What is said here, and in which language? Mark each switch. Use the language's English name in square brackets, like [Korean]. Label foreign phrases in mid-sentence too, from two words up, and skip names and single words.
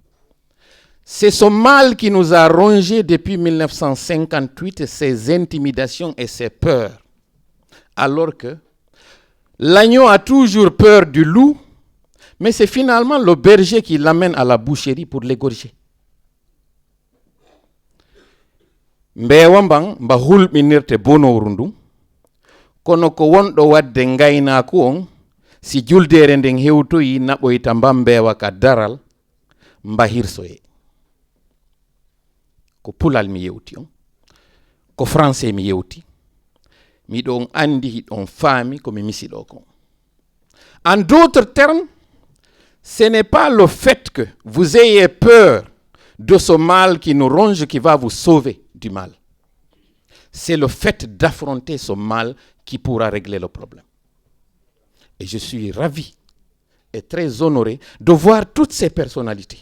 [French] C'est ce mal qui nous a rongés depuis 1958, ces intimidations et ces peurs. Alors que l'agneau a toujours peur du loup, mais c'est finalement le berger qui l'amène à la boucherie pour l'égorger. [Fula] Mbewa mbang mba hulɓinirte bonowru ndu kono ko wonɗo wadde ngaynaku on si juldere nden hewtoyi naɓoyta mbambewa ka daral mba hirsoye ko pulal mi yewti on ko français mi yewti miɗo on andi hiɗon faami ko mi misiɗo kon. [French] En d'autres termes, ce n'est pas le fait que vous ayez peur de ce mal qui nous ronge qui va vous sauver du mal. C'est le fait d'affronter ce mal qui pourra régler le problème. Et je suis ravi et très honoré de voir toutes ces personnalités.